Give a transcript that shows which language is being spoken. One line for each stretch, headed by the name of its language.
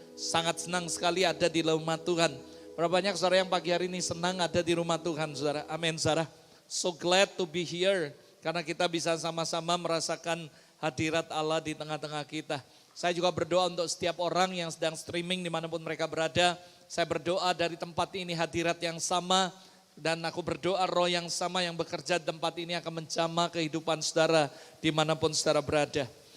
Indonesian: Sangat senang sekali ada di rumah Tuhan. Berapa banyak saudara yang pagi hari ini senang ada di rumah Tuhan saudara. Amin saudara,
English: so glad to be here.
Indonesian: Karena kita bisa sama-sama merasakan hadirat Allah di tengah-tengah kita. Saya juga berdoa untuk setiap orang yang sedang streaming dimanapun mereka berada. Saya berdoa dari tempat ini hadirat yang sama. Dan aku berdoa roh yang sama yang bekerja di tempat ini akan menjamah kehidupan saudara dimanapun saudara berada.